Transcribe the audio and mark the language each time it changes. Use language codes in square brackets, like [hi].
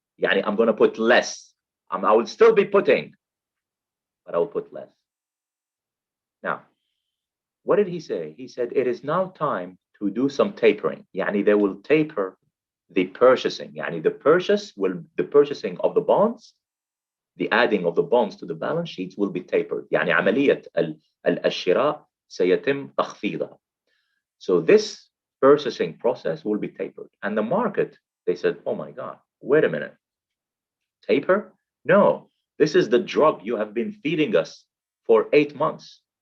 [en] Yani I'm going to put less. I will still be putting, but I will put less. Now, what did he say? He said, it is now time to do some tapering. Yani they will taper the purchasing. Yani the purchasing of the bonds, the adding of the bonds to the balance sheets will be tapered. [ar] يعني عملية الشراء سيتم تخفيضها. [en] So this purchasing process will be tapered. And the market, they said, oh my God, wait a minute. Taper? No, this is the drug you have been feeding us for 8 months.